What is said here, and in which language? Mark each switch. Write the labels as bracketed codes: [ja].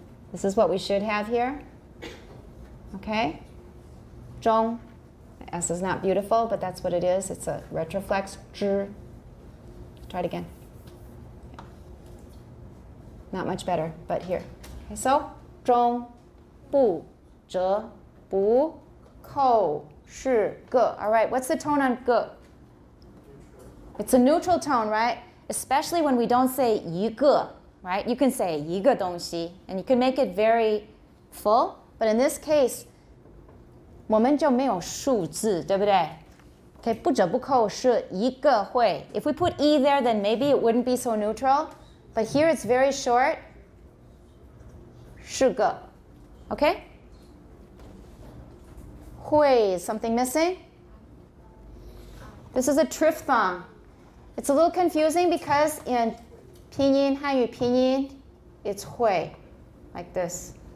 [en] This is what we should have here. Okay? 中. S is not beautiful, but that's what it is. It's a retroflex. 之.Try it again. Not much better, but here. [zh] Okay, so 中, 不, 折, 不, 扣, 是, 个. [en] All right, what's the tone on 个? It's a neutral tone, right? Especially when we don't say 一个, right? You can say [zh] 一个东西, [en] and you can make it very full. [zh] But in this case, 我们就没有数字, 对不对? Okay, 不折不扣是一个会. [en] If we put E there, then maybe it wouldn't be so neutral. But here it's very short. 是个.Okay? 会, is something missing? This is a triphthong. It's a little confusing because in pinyin, Hanyu pinyin, it's 会, like this.